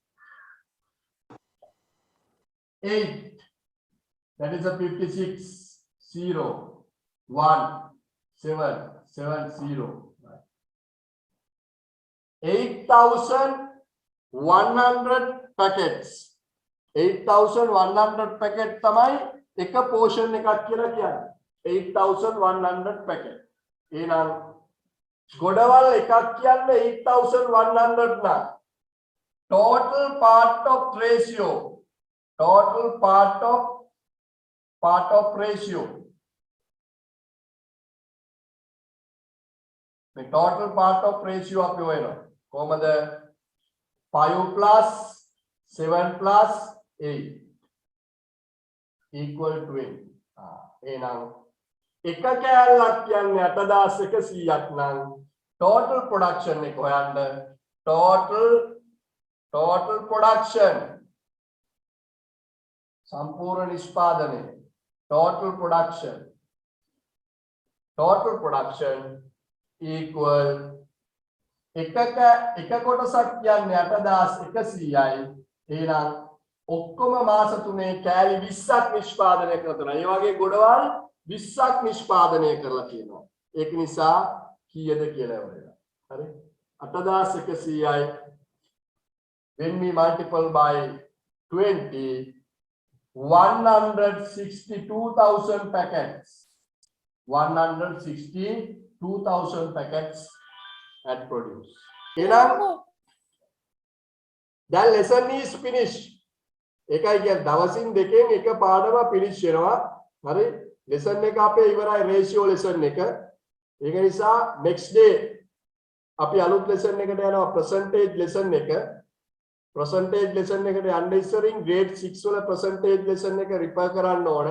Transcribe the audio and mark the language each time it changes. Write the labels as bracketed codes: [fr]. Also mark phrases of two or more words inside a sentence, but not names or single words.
[en] 8, that is a 56, 0, 1, 7, 7, 0. 8,100 packets. [si] 8,100 packet තමයි එක portion එකක් කියලා කියන්නේ. 8,100 packet. එහෙනම් ගොඩවල් එකක් කියන්නේ 8,100 නම් [en] total part of ratio. Total part of ratio. The total part of ratio [si] අපි හොයනවා. කොහමද? [en] 5 plus 7 plus 8 equal 20. [si] එහෙනම් එක කෑල්ලක් කියන්නේ 8100ක් නම් [en] total production [si] එක හොයන්න [en] total production [si] සම්පූර්ණ නිෂ්පාදනය [en] total production equal [si] එක කොටසක් කියන්නේ 8100යි. එහෙනම් ඔක්කොම මාස තුනේ කෑලි 20ක් නිෂ්පාදනය කරනවා. ඒ වගේ ගොඩවල් 20ක් නිෂ්පාදනය කරලා තියෙනවා. ඒක නිසා කීයද කියලා එවලා. හරි? [en] 8100යි when we multiply by 20, 162,000 packets. 162,000 packets had produced. That lesson is finished. [si] එකයි කියන්නේ දවසින් දෙකෙන් එක පාඩම finish වෙනවා. හරි? lesson එක අපේ ඉවරයි [en] ratio lesson [si] එක. ඒක නිසා [en] next day [si] අපි අලුත් lesson එකට යනවා [en] percentage lesson [si] එක. [en] percentage lesson [si] එකට යන්න ඉස්සරින් grade 6 වල [en] percentage lesson [si] එක refer කරන්න ඕනේ.